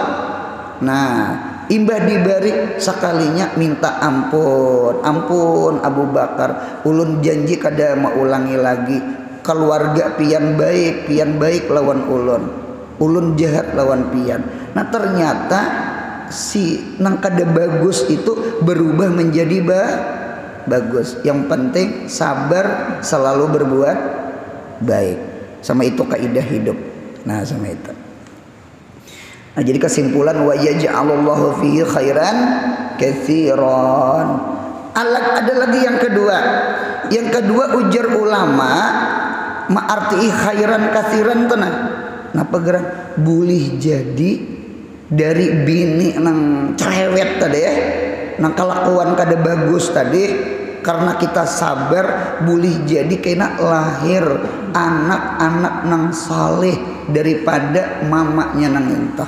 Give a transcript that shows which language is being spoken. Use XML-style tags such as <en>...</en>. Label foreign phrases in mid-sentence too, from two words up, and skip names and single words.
<bjn>Nah, imbah dibari sekalinya minta ampun Abu Bakar, ulun janji kada mau ulangi lagi. Keluarga pian baik lawan ulun jahat lawan pian. Nah ternyata si nang kada bagus itu berubah menjadi bagus. Yang penting sabar, selalu berbuat baik. Sama itu kaidah hidup. Nah sama itu. Nah jadi kesimpulan</bjn> <ar>ويجعل الله فيه خيرا كثيرا.</ar> <bjn>Ada lagi yang kedua. Yang kedua ujar ulama ma'arti</bjn> <ar>خيرا كثيرا</ar> <bjn>tenang. Napa geran boleh jadi dari bini nang cerewet tadi ya, nang kelakuan kada bagus tadi, karena kita sabar boleh jadi kena lahir anak-anak nang saleh daripada mamanya nang intah.</bjn>